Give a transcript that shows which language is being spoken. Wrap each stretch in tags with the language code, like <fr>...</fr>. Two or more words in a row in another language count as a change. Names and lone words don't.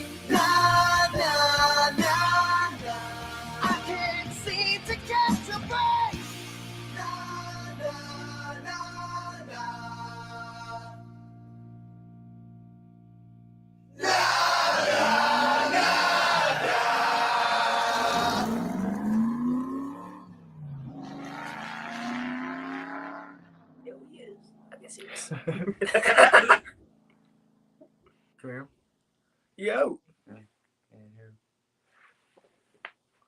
<en>Na na na na. I can't seem to catch a break. Na na na na. Na na na Yo, he is. I guess he is. Come here. Yo.</en>